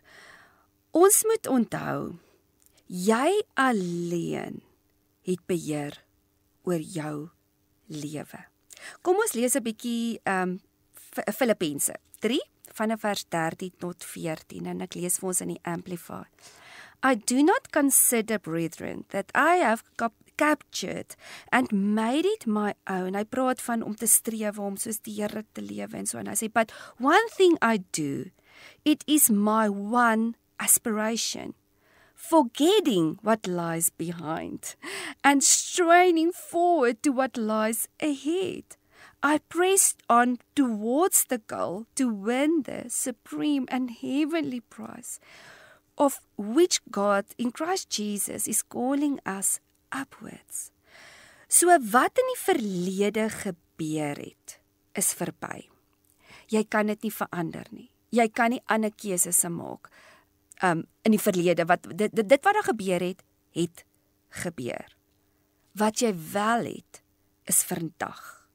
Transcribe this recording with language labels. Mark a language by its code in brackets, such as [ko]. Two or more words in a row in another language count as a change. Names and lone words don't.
[af] Ons moet onthou, jy alleen het beheer oor jou lewe. Kom ons lees 'n bietjie Filippense 3 vanaf vers 13 tot 14 en ek lees vir ons in die Amplify. [en] I do not consider, brethren, that I have captured and made it my own. [af] Hy praat van om te streef om soos die Here te lewe en so, en hy sê, [en] but one thing I do, it is my one aspiration, forgetting what lies behind and straining forward to what lies ahead. I pressed on towards the goal to win the supreme and heavenly prize, of which God in Christ Jesus is calling us upwards. [af] So wat in die verlede gebeur het, is verby. Jy kan dit nie verander nie. Jy kan nie ander keuses maak. In die verlede, dit wat daar gebeur het, het gebeur. Wat jy wel het, is vandag.